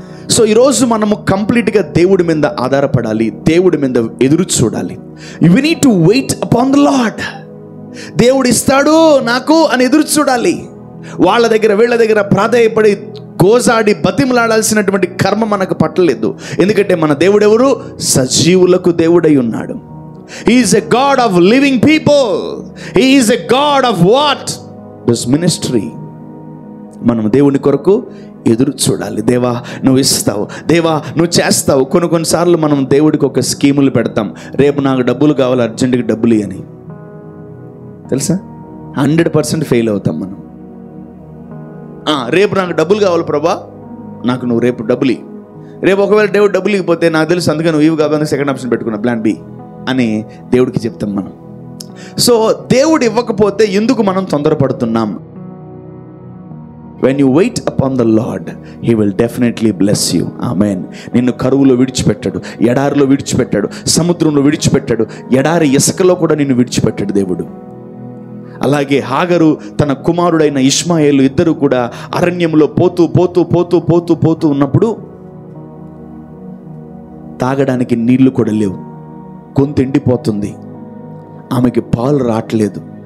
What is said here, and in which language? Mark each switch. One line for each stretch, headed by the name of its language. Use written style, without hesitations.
Telugu: So ఈరోజు మనము కంప్లీట్గా దేవుడి మీద ఆధారపడాలి, దేవుడి మీద ఎదురు చూడాలి.
English: We need to wait upon the lord.
Telugu: దేవుడు ఇస్తాడు నాకు అని ఎదురు చూడాలి. వాళ్ళ దగ్గర వీళ్ళ దగ్గర ప్రాధేయపడి గోజాడి బతిమలాడాల్సినటువంటి కర్మ మనకు పట్టలేదు. ఎందుకంటే మన దేవుడు ఎవరు? సజీవులకు దేవుడై ఉన్నాడు.
English: He is a God of living people. He is a God of what? This ministry.
Telugu: మనం దేవుని కొరకు ఎదురు చూడాలి. దేవా నువ్వు ఇస్తావు, దేవా నువ్వు చేస్తావు. కొన్నిసార్లు మనం దేవుడికి ఒక స్కీములు పెడతాం. రేపు నాకు డబ్బులు కావాలి, అర్జెంటుగా డబ్బులు అని. తెలుసా, 100% ఫెయిల్ అవుతాం మనం. రేపు నాకు డబ్బులు కావాలి ప్రభా, నాకు నువ్వు రేపు డబ్బులు. రేపు ఒకవేళ దేవుడు డబ్బులు ఇవ్వకపోతే, నాకు తెలుసు అందుకే నువ్వు ఇవి కావాలి, సెకండ్ ఆప్షన్ పెట్టుకున్నా, ప్లాన్ బి అని దేవుడికి చెప్తాం మనం. సో దేవుడు ఇవ్వకపోతే ఎందుకు మనం తొందరపడుతున్నాం?
English: When you wait upon the Lord, He will definitely bless you. Amen.
Telugu: నిన్ను కరువులో విడిచిపెట్టాడు, ఎడారిలో విడిచిపెట్టాడు, సముద్రంలో విడిచిపెట్టాడు, ఎడారి ఇసుకలో కూడా నిన్ను విడిచిపెట్టాడు దేవుడు. అలాగే హాగరు తన కుమారుడైన ఇష్మాయేలు ఇద్దరు కూడా అరణ్యంలో పోతూ ఉన్నప్పుడు తాగడానికి నీళ్లు కూడా లేవు, గొంతు ఎండిపోతుంది, ఆమెకి పాలు రావట్లేదు.